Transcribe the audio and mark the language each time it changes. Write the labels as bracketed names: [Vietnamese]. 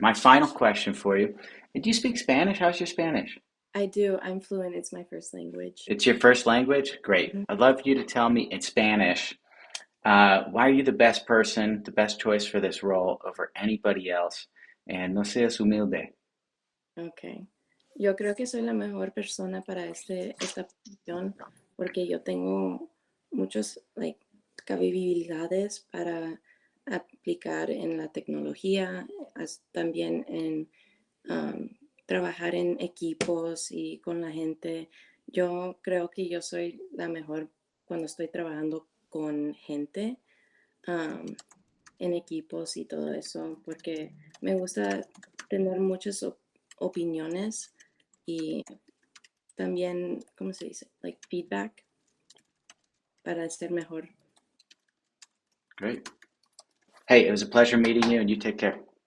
[English] My final question for you. Do you speak Spanish? How's your Spanish? I do. I'm fluent. It's my first language. It's your first language? Great. Mhm. I'd love you to tell me in Spanish why are you the best person, the best choice for this role over anybody else? [Spanish] And no seas humilde. [English] Okay. [Spanish] Yo creo que soy la mejor persona para esta posición porque yo tengo muchos like capacidades para aplicar en la tecnología, también en um, trabajar en equipos y con la gente. Yo creo que yo soy la mejor cuando estoy trabajando con gente, um, en equipos y todo eso, porque me gusta tener muchas opiniones y también, ¿cómo se dice? Like feedback para ser mejor. [English] Great. Hey, it was a pleasure meeting you, and you take care.